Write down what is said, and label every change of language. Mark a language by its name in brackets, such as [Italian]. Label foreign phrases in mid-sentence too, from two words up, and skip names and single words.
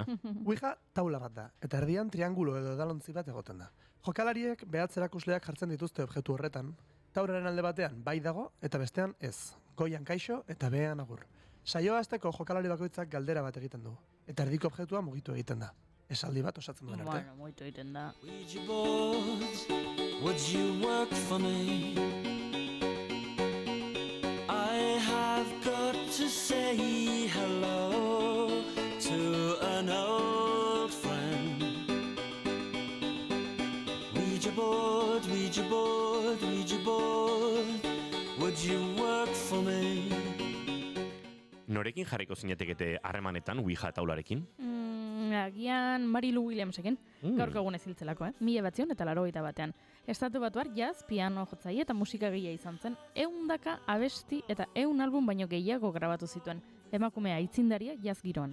[Basque] Ouija taula bat da, eta erdian triangulo edo edalontzi bat egoten da. Jokalariek behatzerakusleak jartzen dituzte objektu horretan, tauraren alde batean bai dago eta bestean ez, goian kaixo eta behean agur. Saioa hasteko jokalari bakoitzak galdera bat egiten du, eta erdiko objektua mugitu egiten da. Esaldi bat osatzen duen arte. Bueno, mugitu egiten da. [English] Ouija board, would you work for me? I have got to say hello to an old friend. Ouija board, Ouija board, Ouija board, would you work for me? [Basque] Norekin jarriko zinetekete harremanetan Ouija taularekin? Agian Marilu Williamsekin, gaurko egun eziltzelako, 1981 Estatu Batuar jazz, piano jotzaile eta musikagile izan zen, 100 abesti eta 100 album baino gehiago grabatu zituen, emakumea aitzindaria jazz giroan.